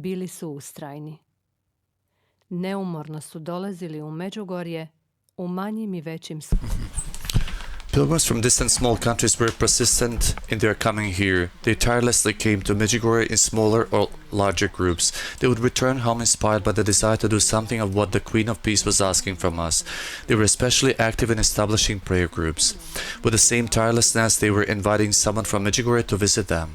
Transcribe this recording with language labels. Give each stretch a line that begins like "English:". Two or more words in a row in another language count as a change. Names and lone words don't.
Croatian: su ustrajni. Neumorno su dolazili u Medjugorje u manjim i većim
English: Pilgrims from distant small countries were persistent in their coming here. They tirelessly came to Medjugorje in smaller or larger groups. They would return home inspired by the desire to do something of what the Queen of Peace was asking from us. They were especially active in establishing prayer groups. With the same tirelessness, they were inviting someone from Medjugorje to visit them.